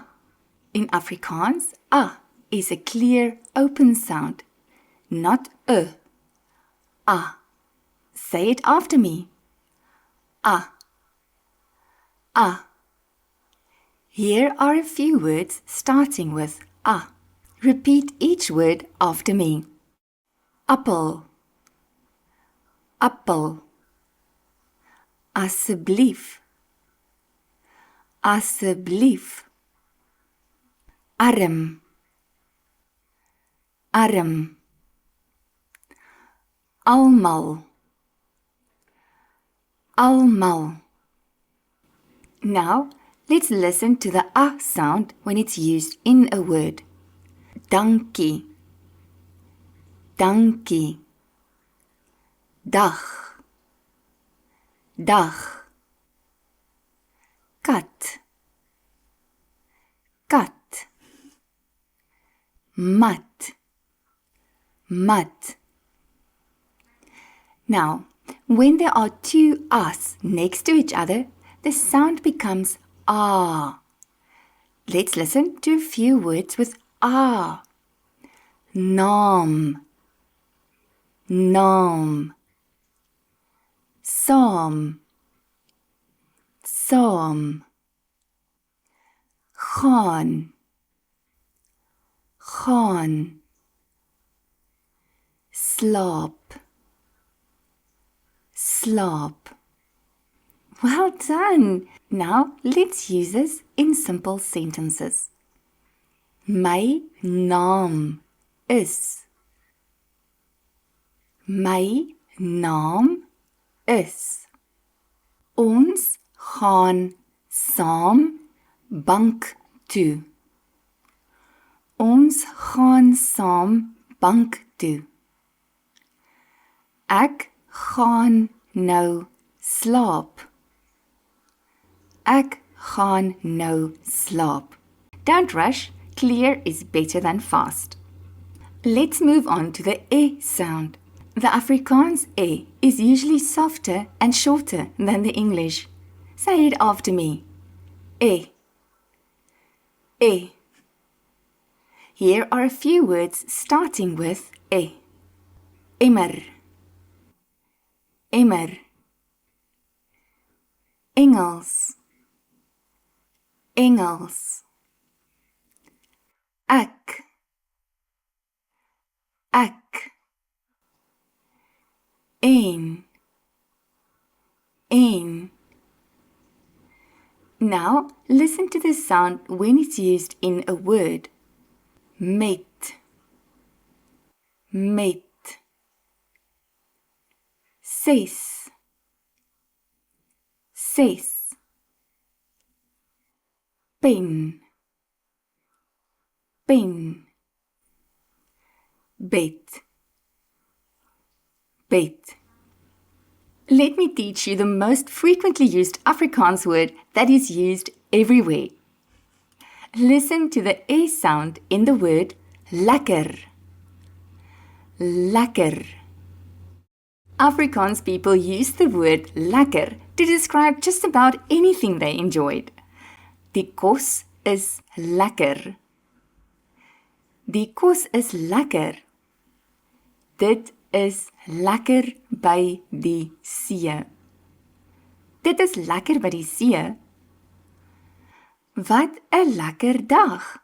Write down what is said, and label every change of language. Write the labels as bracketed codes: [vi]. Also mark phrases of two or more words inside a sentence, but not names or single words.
[en] In Afrikaans, A is a clear, open sound, not E. A. Say it after me. A. A. Here are a few words starting with A. Repeat each word after me. [af] Appel. Appel. Asseblief. Asseblief. Arm. Arm. Almal. Almal. [en] Now, let's listen to the A sound when it's used in a word. [af] Dankie. Dankie. Dag. Dag. Kat. Kat. Mat. Mat. [en] Now, when there are two A's next to each other, the sound becomes A. Let's listen to a few words with A. [af] Naam. Naam. Saam. Saam. Gaan. Gaan. Slaap. Slaap. [en] Well done! Now let's use this in simple sentences. [af] My naam is. My naam is. Ons gaan saam bank toe. Ons gaan saam bank toe. Ek gaan nou slaap. Ek gaan nou slaap. [en] Don't rush, clear is better than fast. Let's move on to the E sound. The Afrikaans E is usually softer and shorter than the English. Say it after me. E. E. Here are a few words starting with E. [af] Immer. Immer. Engels. Engels. Ek. Ek. Een. Een. [en] Now, listen to the sound when it's used in a word. [af] Met. Met. Ses. Ses. Pen. Pen. Bed. Bed. [en] Let me teach you the most frequently used Afrikaans word that is used everywhere. Listen to the E sound in the word lekker. [af] Lekker. [en] Afrikaans people use the word lekker to describe just about anything they enjoyed. [af] Die kos is lekker. Die kos is lekker. Dit is lekker by die see. Dit is lekker by die see. Wat 'n lekker dag.